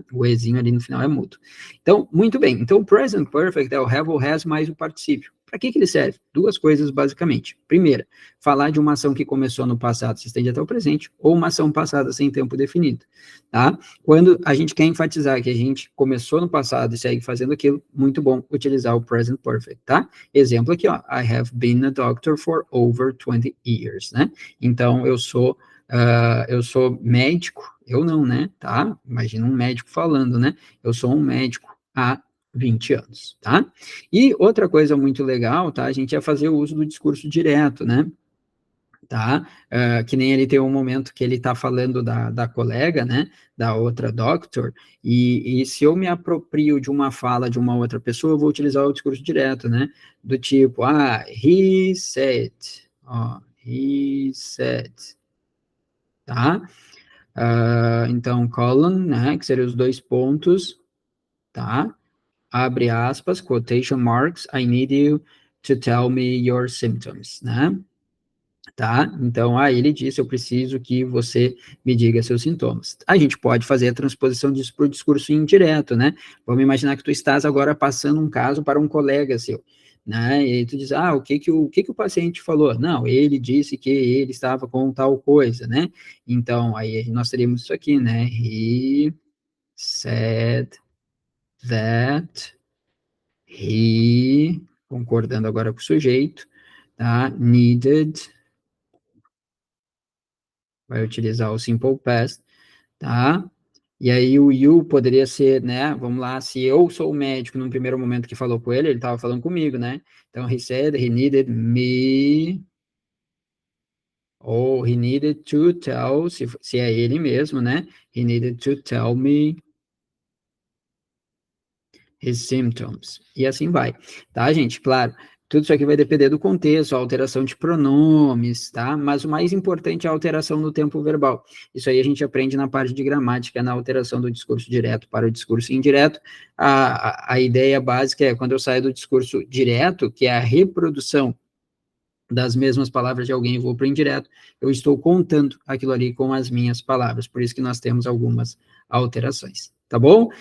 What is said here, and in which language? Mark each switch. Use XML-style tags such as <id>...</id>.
<pt>O ezinho ali no final é mudo. Então, muito bem. Então, o present perfect é o have ou has mais o particípio. Para que ele serve? 2 coisas, basicamente. Primeira, falar de uma ação que começou no passado, se estende até o presente, ou uma ação passada sem tempo definido, tá? Quando a gente quer enfatizar que a gente começou no passado e segue fazendo aquilo, muito bom utilizar o present perfect, tá? Exemplo aqui, ó.</pt> <en>I have been a doctor for over 20 years, né?</en> <pt>Então, eu sou médico, eu não, né, tá? Imagina um médico falando, né? Eu sou um médico há 20 anos, tá? E outra coisa muito legal, tá? A gente ia fazer o uso do discurso direto, né? Tá? Que nem ele tem um momento que ele tá falando da colega, né? Da outra doctor, e se eu me aproprio de uma fala de uma outra pessoa, eu vou utilizar o discurso direto, né? Do tipo,</pt> <en>he said,</en> <pt>ó, he said, tá? Então, colon, né, que seriam os 2 pontos, tá? Abre aspas,</pt> <en>quotation marks, I need you to tell me your symptoms, né?</en> <pt>Tá? Então, ele disse, eu preciso que você me diga seus sintomas. A gente pode fazer a transposição disso para o discurso indireto, né? Vamos imaginar que tu estás agora passando um caso para um colega seu, né? E aí tu diz, o que que o paciente falou? Não, ele disse que ele estava com tal coisa, né? Então, aí nós teríamos isso aqui, né?</pt> <en>He said that he,</en> <pt>concordando agora com o sujeito, tá? Needed, vai utilizar o simple past, tá? E aí o you poderia ser, né? Vamos lá, se eu sou o médico num primeiro momento que falou com ele estava falando comigo, né?</pt> <en>Então, he said he needed me, ou he needed to tell,</en> <pt>se é ele mesmo,</pt> <en>né? He needed to tell me his symptoms.</en> <pt>E assim vai, tá, gente? Claro, tudo isso aqui vai depender do contexto, a alteração de pronomes, tá? Mas o mais importante é a alteração no tempo verbal. Isso aí a gente aprende na parte de gramática, na alteração do discurso direto para o discurso indireto. A ideia básica é quando eu saio do discurso direto, que é a reprodução das mesmas palavras de alguém e vou para o indireto, eu estou contando aquilo ali com as minhas palavras, por isso que nós temos algumas alterações, tá bom?</pt>